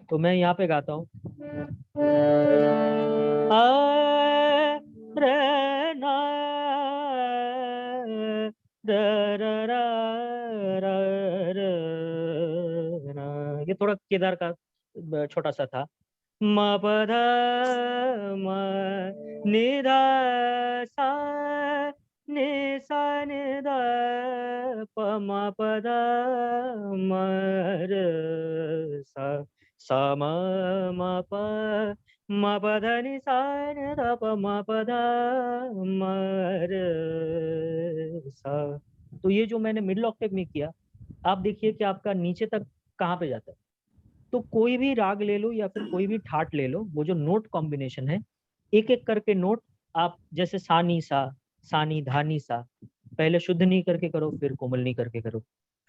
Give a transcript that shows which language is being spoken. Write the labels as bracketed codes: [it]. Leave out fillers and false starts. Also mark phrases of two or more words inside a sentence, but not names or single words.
[hi] तो मैं यहाँ पे गाता हूँ, आ रे ना र र र र र र। ये थोड़ा केदार का छोटा सा था। म प ध म नि ध सा नि सा नि ध प म प ध म र सा सा म म प म प ध नि सा नि ध प म प ध म र सा। तो ये जो मैंने [en] middle octave [hi] में किया, आप देखिए कि आपका नीचे तक कहाँ पे जाता है। तो कोई भी राग ले लो या फिर कोई भी ठाट ले लो, वो जो [en] note combination [hi] है, एक एक करके नोट आप जैसे सानी सा, सानी धानी सा, पहले शुद्ध नहीं करके करो, फिर कोमल नहीं करके करो, फिर